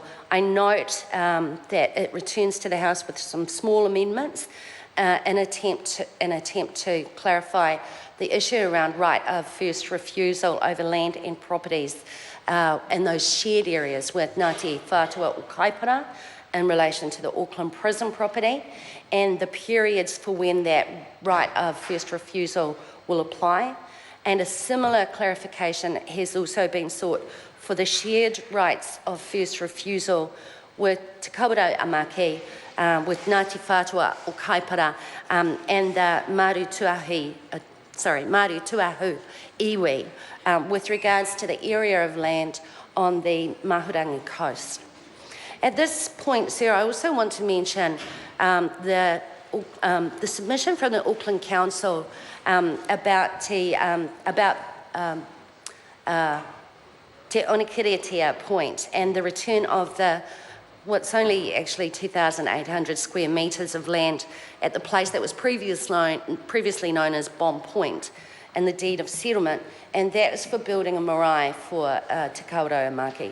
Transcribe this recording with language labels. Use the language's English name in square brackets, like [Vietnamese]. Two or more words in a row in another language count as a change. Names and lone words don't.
[English] I note that it returns to the House with some small amendments in attempt to clarify the issue around right of first refusal over land and properties in those shared areas with Ngāti Whātua o Kaipara in relation to the Auckland prison property, and the periods for when that right of first refusal will apply. And a similar clarification has also been sought for the shared rights of first refusal with Te Kawerau a Maki, with Ngāti Whātua o Kaipara and the Māori Tuahu iwi with regards to the area of land on the Mahurangi coast. At this point, Sir, I also want to mention the submission from the Auckland Council about Te Onekiritia Point and the return of the what's only actually 2,800 square metres of land at the place that was previously known as Bomb Point in the deed of settlement, and that is for building a marae for Te Kawerau a Maki.